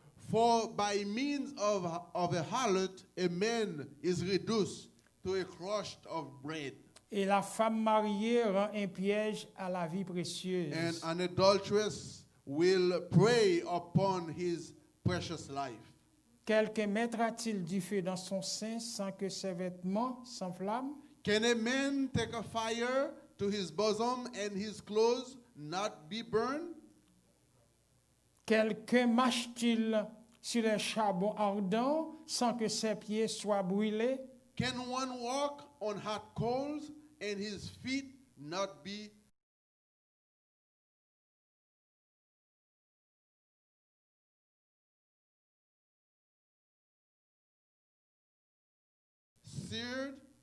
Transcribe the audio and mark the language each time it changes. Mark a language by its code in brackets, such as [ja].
[en] For by means of a harlot, a man is reduced to a crust of bread, [fr] Et la femme mariée rend un piège à la vie précieuse. [en] and an adulteress will prey upon his precious life. [fr] Quelqu'un mettra-t-il du feu dans son sein sans que ses vêtements s'enflamment? [en] Can a man take a fire to his bosom and his clothes not be burned? [fr] Quelqu'un marche-t-il sur les charbons ardents sans que ses pieds soient brûlés? [en] Can one walk on hot coals and his feet not be seared?